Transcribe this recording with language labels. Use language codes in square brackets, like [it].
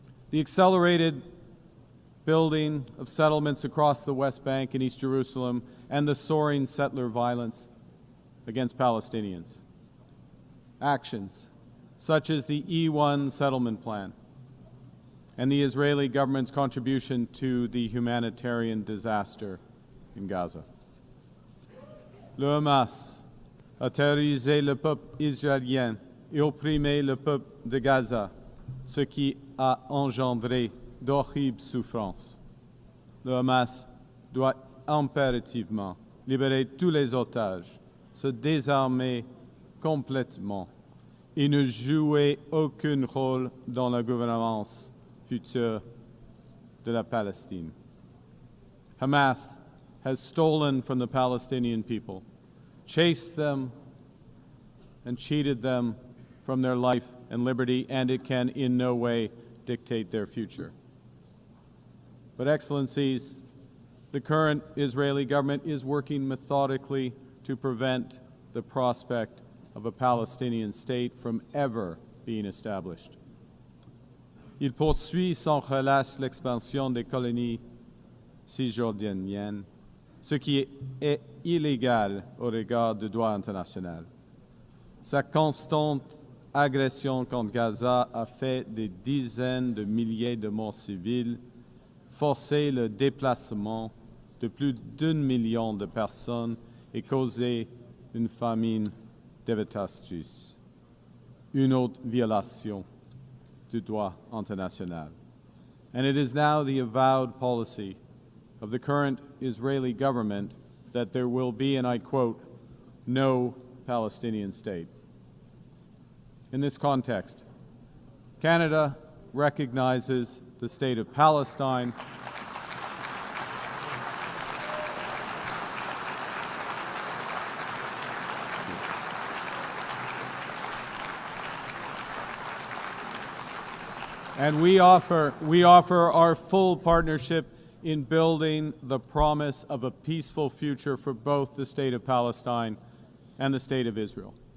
[en] The accelerated building of settlements across the West Bank and East Jerusalem and the soaring settler violence against Palestinians. Actions such as the E1 settlement plan and the Israeli government's contribution to the humanitarian disaster in Gaza. [fr] Le Hamas a terrorisé le peuple israélien et opprimé le peuple de Gaza, ce qui a engendré d'horribles souffrances. Le Hamas doit impérativement libérer tous les otages, se désarmer complètement et ne jouer aucun rôle dans la gouvernance future de la Palestine. [en] Hamas has stolen from the Palestinian people, chased them and cheated them from their life and liberty, and it can in no way dictate their future. But Excellencies, the current Israeli government is working methodically to prevent the prospect of a Palestinian state from ever being established. [fr] Il poursuit sans relâche l'expansion des colonies cisjordaniennes, ce qui est illégal au regard du droit international. Sa constante agression contre Gaza a fait des dizaines de milliers de morts civiles, forcé le déplacement de plus d'1 million de personnes et causé une famine dévastatrice. Une autre violation du droit international. [en] And it is now the avowed policy of the current Israeli government that there will be, and I quote, no Palestinian state. In this context, Canada recognizes the state of Palestine and we offer our full partnership in building the promise of a peaceful future for both the state of Palestine and the state of Israel.